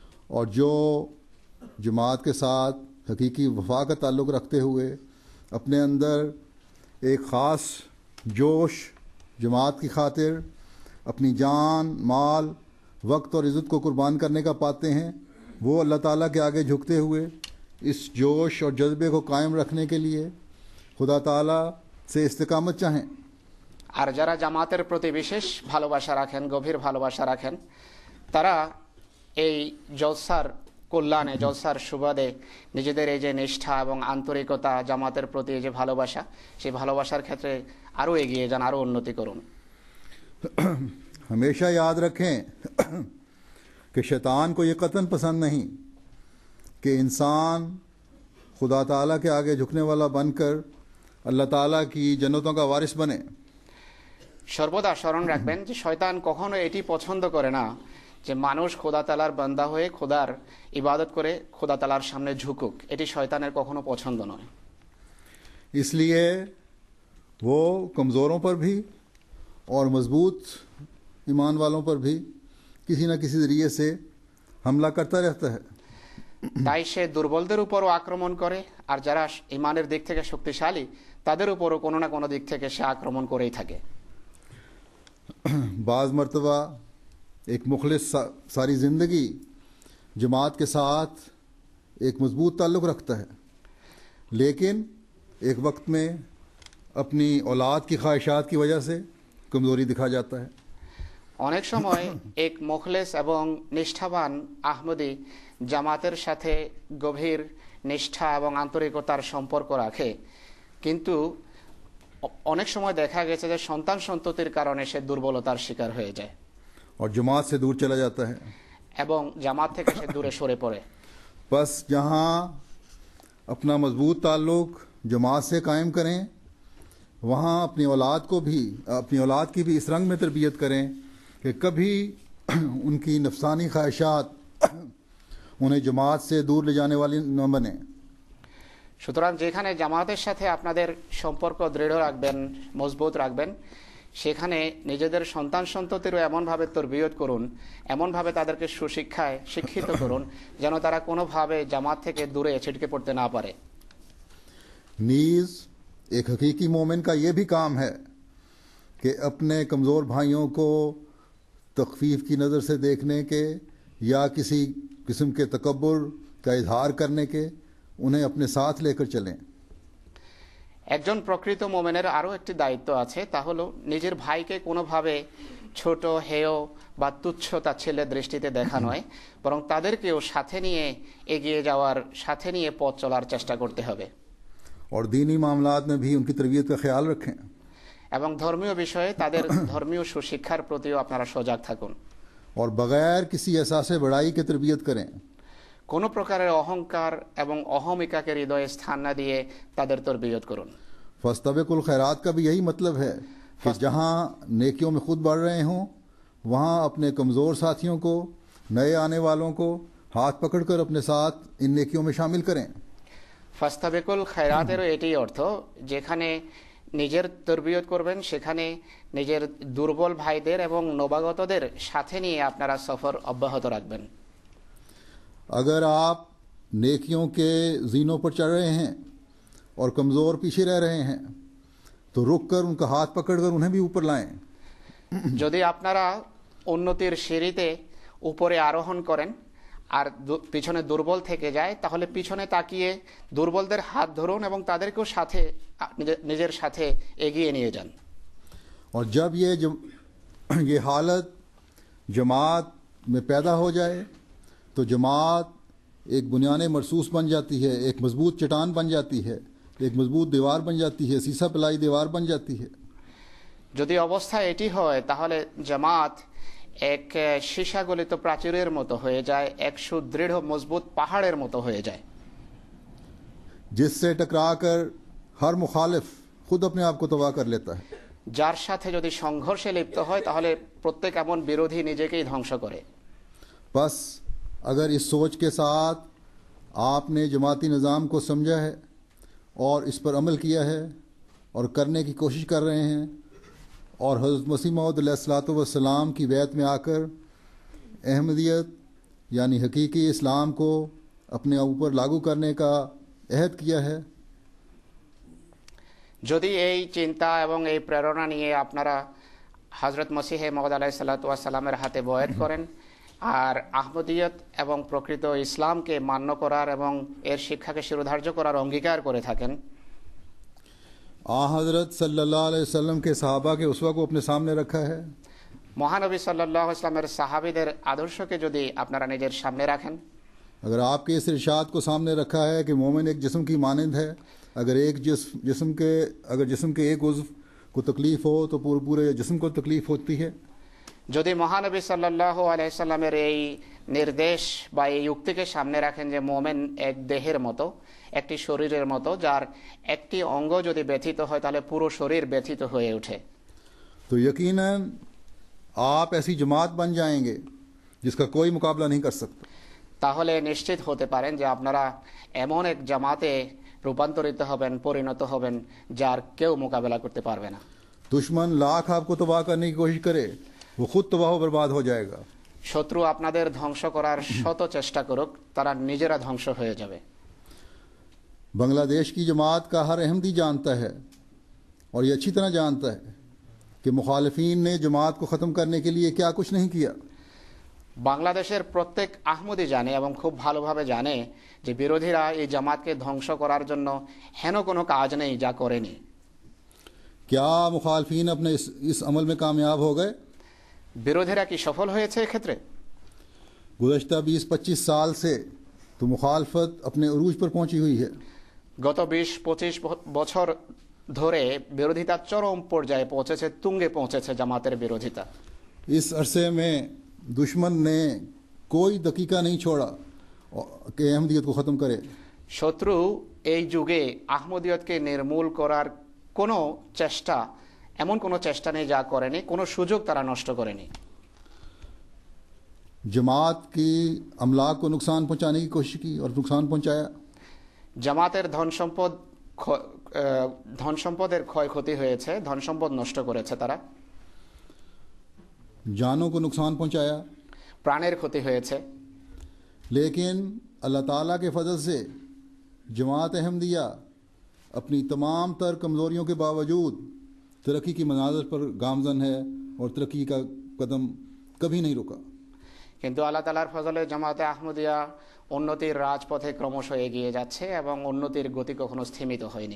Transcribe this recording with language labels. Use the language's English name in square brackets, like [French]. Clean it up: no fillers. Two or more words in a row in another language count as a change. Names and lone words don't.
[Urdu] اور جو جماعت کے ساتھ حقیقی وفا کا تعلق رکھتے ہوئے اپنے اندر ایک خاص جوش جماعت کی خاطر اپنی جان، مال، وقت اور عزت کو قربان کرنے کا پاتے ہیں، وہ اللہ تعالیٰ کے آگے جھکتے ہوئے اس جوش اور جذبے کو قائم رکھنے کے لیے خدا تعالیٰ سے استقامت چاہیں۔ [Bangla] আর যারা জামাতের প্রতি বিশেষ ভালোবাসা রাখেন, গভীর ভালোবাসা রাখেন, তারা এই জলসার কল্যাণে, জলসার সুবাদে নিজেদের এই যে নিষ্ঠা এবং আন্তরিকতা, জামাতের প্রতি এই যে ভালোবাসা, সেই ভালোবাসার ক্ষেত্রে আরও এগিয়ে যান, আরও উন্নতি করুন। [Urdu] ہمیشہ یاد رکھیں کہ شیطان کو یہ قطعاً پسند نہیں کہ انسان خدا تعالیٰ کے آگے جھکنے والا بن کر اللہ تعالیٰ کی جنتوں کا وارث بنے۔ [Bangla] সর্বদা স্মরণ রাখবেন যে শয়তান কখনো এটি পছন্দ করে না যে মানুষ খোদা তাআলার বান্দা হয়ে খোদার ইবাদত করে খোদা তাআলার সামনে ঝুকুক। এটি শয়তানের কখনো পছন্দ নয়। [Urdu] اس لیے وہ کمزوروں پر بھی اور مضبوط ایمان والوں پر بھی کسی نہ کسی ذریعے سے حملہ کرتا رہتا ہے۔ [Bangla] তাই সে দুর্বলদের উপরও আক্রমণ করে, আর যারা ইমানের দিক থেকে শক্তিশালী তাদের উপরও কোনো না কোনো দিক থেকে সে আক্রমণ করেই থাকে। [Urdu] بعض مرتبہ ایک مخلص ساری زندگی جماعت کے ساتھ ایک مضبوط تعلق رکھتا ہے، لیکن ایک وقت میں اپنی اولاد کی خواہشات کی وجہ سے کمزوری دکھا جاتا ہے۔ [Bangla] অনেক সময় এক মুখলেস এবং নিষ্ঠাবান আহমদী জামাতের সাথে গভীর নিষ্ঠা এবং আন্তরিকতার সম্পর্ক রাখে, কিন্তু অনেক সময় দেখা গেছে যে সন্তান সন্ততির কারণে সে দুর্বলতার শিকার হয়ে যায় [Urdu] اور جماعت سے دور چلا جاتا ہے۔ [Bangla] এবং জামাত থেকে সে দূরে সরে পড়ে। [Urdu] بس جہاں اپنا مضبوط تعلق جماعت سے قائم کریں، وہاں اپنی اولاد کی بھی اس رنگ میں تربیت کریں کہ کبھی ان کی نفسانی خواہشات انہیں جماعت سے دور لے جانے والی نہ بنیں۔ [Bangla] সুতরাং যেখানে জামাতের সাথে আপনাদের সম্পর্ক দৃঢ় রাখবেন, মজবুত রাখবেন, সেখানে নিজেদের সন্তান সন্ততিরও এমনভাবে তরবিয়ত করুন, এমনভাবে তাদেরকে সুশিক্ষায় শিক্ষিত করুন যেন তারা কোনোভাবে জামাত থেকে দূরে ছিটকে পড়তে না পারে। [Urdu] نیز ایک حقیقی مومن کا یہ بھی کام ہے کہ اپنے کمزور بھائیوں کو تخفیف کی نظر سے دیکھنے کے یا کسی قسم کے تکبر کا اظہار کرنے کے انہیں اپنے ساتھ لے کر چلیں۔ [Bangla] একজন প্রকৃত মোমেনের আরও একটি দায়িত্ব আছে, তা হলো নিজের ভাইকে কোনোভাবে ছোট, হেয় বা তুচ্ছ তাচ্ছিল্যের দৃষ্টিতে দেখা নয়, বরং তাদেরকেও সাথে নিয়ে এগিয়ে যাওয়ার, সাথে নিয়ে পথ চলার চেষ্টা করতে হবে। [Urdu] اور دینی معاملات میں بھی ان کی تربیت کا خیال رکھیں۔ [Bangla] এবং ধর্মীয় বিষয়ে তাদের ধর্মীয় সুশিক্ষার প্রতিও আপনারা সজাগ থাকুন। [Urdu] اور بغیر کسی احساس بڑائی کے تربیت کریں۔ [Bangla] কোনো প্রকারের অহংকার এবং অহমিকাকে হৃদয়ে স্থান না দিয়ে তাদের তরবিয়ত করুন। [Arabic] فاستبقوا الخیرات [Urdu] کا بھی یہی مطلب ہے کہ جہاں نیکیوں میں خود بڑھ رہے ہوں وہاں اپنے کمزور ساتھیوں کو، نئے آنے والوں کو ہاتھ پکڑ کر اپنے ساتھ ان نیکیوں میں شامل کریں۔ [Arabic] فاستبقوا الخيرات [Bangla] এটাই অর্থ, যেখানে নিজের তরবিয়ত করবেন সেখানে নিজের দুর্বল ভাইদের এবং নবাগতদের সাথে নিয়ে আপনারা সফর অব্যাহত রাখবেন। [Urdu] اگر آپ نیکیوں کے زینوں پر چڑھ رہے ہیں اور کمزور پیچھے رہ رہے ہیں تو رک کر ان کا ہاتھ پکڑ کر انہیں بھی اوپر لائیں۔ [Bangla] যদি আপনারা উন্নতির সিঁড়িতে উপরে আরোহণ করেন আর পিছনে দুর্বল থেকে যায়, তাহলে পিছনে তাকিয়ে দুর্বলদের হাত ধরুন এবং তাদেরকেও সাথে নিজের সাথে এগিয়ে নিয়ে যান। [Urdu] اور جب یہ حالت جماعت میں پیدا ہو جائے تو جماعت ایک [Arabic] بنیان مرصوص [Urdu] بن جاتی ہے، ایک مضبوط چٹان بن جاتی ہے، ایک مضبوط دیوار بن جاتی ہے، سیسا پلائی دیوار بن جاتی ہے۔ [Bangla] যদি অবস্থা এটি হয় তাহলে জামাত এক সীসাগলিত প্রাচীরের মতো হয়ে যায়, এক সুদৃঢ় মজবুত পাহাড়ের মতো হয়ে যায়, [Urdu] جس سے ٹکرا کر ہر مخالف خود اپنے آپ کو تباہ کر لیتا ہے۔ [Bangla] যার সাথে যদি সংঘর্ষে লিপ্ত হয় তাহলে প্রত্যেক এমন বিরোধী নিজেকেই ধ্বংস করে। [Urdu] بس اگر اس سوچ کے ساتھ آپ نے جماعتی نظام کو سمجھا ہے اور اس پر عمل کیا ہے اور کرنے کی کوشش کر رہے ہیں اور حضرت مسیح موعود [Arabic] علیہ الصلوۃ والسلام [Urdu] کی بیعت میں آ کر احمدیت یعنی حقیقی اسلام کو اپنے اوپر لاگو کرنے کا عہد کیا ہے؟ [Bangla] যদি এই চিন্তা এবং এই প্রেরণা নিয়ে আপনারা হযরত মসিহে মওউদ [Arabic] عليه الصلاة والسلام [Bangla] হাতে বয়াত করেন আর আহমদিয়ত এবং প্রকৃত ইসলামকে মান্য করার এবং এর শিক্ষাকে শিরোধার্য করার অঙ্গীকার করে থাকেন, [Urdu] حضرت [Arabic] صلی اللہ علیہ وسلم [Urdu] کے صحابہ کے اسوہ کو اپنے سامنے رکھا ہے، [Bangla] মহানবী [Arabic] صلى الله عليه وسلم [Bangla] সাহাবীদের আদর্শকে যদি আপনারা নিজের সামনে রাখেন, [Urdu] اگر آپ کے اس ارشاد کو سامنے رکھا ہے کہ مومن ایک جسم کی مانند ہے، اگر جسم کے ایک عضو کو تکلیف ہو تو پورے جسم کو تکلیف ہوتی ہے، [Bangla] যদি মহানবী [Arabic] صلى الله عليه سلم [Bangla] এই নির্দেশ বা এই উক্তিকে সামনে রাখেন যে মোমেন এক দেহের মতো, একটি শরীরের মতো, যার একটি অঙ্গ যদি ব্যথিত হয় তাহলে পুরো শরীর ব্যথিত হয়ে ওঠে, [Urdu] تو یقیناً آپ ایسی جماعت بن جائیں گے جس کا کوئی مقابلہ نہیں کر سکتا۔ [Bangla] তাহলে নিশ্চিত হতে পারেন যে আপনারা এমন এক জামাতে রূপান্তরিত হবেন, পরিণত হবেন যার কেউ মোকাবেলা করতে পারবে না। [Urdu] دشمن لاکھ آپ کو تباہ کرنے کی کوشش کرے، وہ خود تباہ و برباد ہو جائے گا۔ [Bangla] শত্রু আপনাদের ধ্বংস করার শত চেষ্টা করুক, তারা নিজেরা ধ্বংস হয়ে যাবে। [Urdu] بنگلہ دیش کی جماعت کا ہر احمدی جانتا ہے اور یہ اچھی طرح جانتا ہے کہ مخالفین نے جماعت کو ختم کرنے کے لیے کیا کچھ نہیں کیا۔ [Bangla] বাংলাদেশের প্রত্যেক আহমদি জানে এবং খুব ভালোভাবে জানে যে বিরোধীরা এই জামাতকে ধ্বংস করার জন্য হেন কোনো কাজ নেই যা করেনি। [Urdu] کیا مخالفین اپنے اس عمل میں کامیاب ہو گئے؟ [Bangla] বিরোধীরা কি সফল হয়েছে এক্ষেত্রে؟ [Urdu] گزشتہ 20-25 سال سے تو مخالفت اپنے عروج پر پہنچی ہوئی ہے۔ [Bangla] গত 20-25 বছর ধরে বিরোধিতা চরম পর্যায়ে পৌঁছেছে, তুঙ্গে পৌঁছেছে জামাতের বিরোধিতা। [Urdu] اس عرصے میں دشمن نے کوئی دقیقہ نہیں چھوڑا کہ احمدیت کو ختم کرے۔ [Bangla] শত্রু এই যুগে আহমদিয়তকে নির্মূল করার কোনো চেষ্টা, এমন কোনো চেষ্টা নেই যা করেনি, কোনো সুযোগ তারা নষ্ট করেনি। [Urdu] جماعت کی املاک کو نقصان پہنچانے کی کوشش کی اور نقصان پہنچایا۔ [Bangla] জামাতের ধন সম্পদের ক্ষয়ক্ষতি হয়েছে, ধন সম্পদ নষ্ট করেছে তারা, [Urdu] جانوں کو نقصان پہنچایا، [Bangla] প্রাণের ক্ষতি হয়েছে। [Urdu] لیکن اللہ تعالیٰ کے فضل سے جماعت احمدیہ اپنی تمام تر کمزوریوں کے باوجود ترقی کی منازل پر گامزن ہے اور ترقی کا قدم کبھی نہیں رکا۔ [Bangla] কিন্তু আল্লাহ তাআলার ফজলে জামাতে আহমদিয়া উন্নতির রাজপথে ক্রমশ এগিয়ে যাচ্ছে এবং উন্নতির গতি কখনো স্থিমিত হয়নি।